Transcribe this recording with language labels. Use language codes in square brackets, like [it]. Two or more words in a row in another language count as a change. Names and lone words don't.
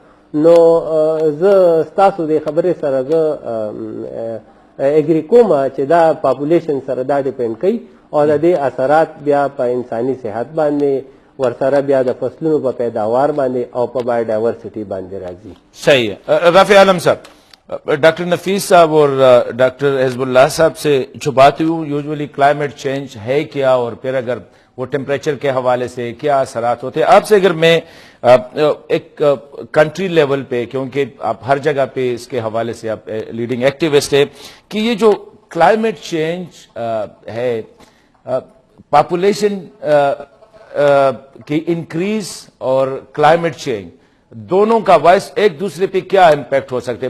[ps] نو زه ستاسو د خبرې سره زه اګري کومه چې دا پاپولیشن سره دا ډیپینډ کوي او د دې اثرات بیا په انساني صحت باندې ورسره بیا د فصلونو په پیداوار باندې او په بایوډایورسټي باندې راځي. [ur] صحیح ہے. رافع عالم صاحب, ڈاکٹر نفیس صاحب اور ڈاکٹر حزب اللہ صاحب سے جو بات ہوئی [en] usually climate change [ur] ہے کیا اور پھر اگر وہ ٹیمپریچر کے حوالے سے کیا اثرات ہوتے ہیں, آپ سے اگر میں ایک [en] country level [ur] پہ, کیونکہ آپ ہر جگہ پہ اس کے حوالے سے آپ [en] leading activist [ur] ہے, کہ یہ جو [en] climate change [ur] ہے, پاپولیشن کی انکریز اور [en] climate change [ur] دونوں کا وائس ایک دوسرے پہ کیا امپیکٹ ہو سکتے ہیں؟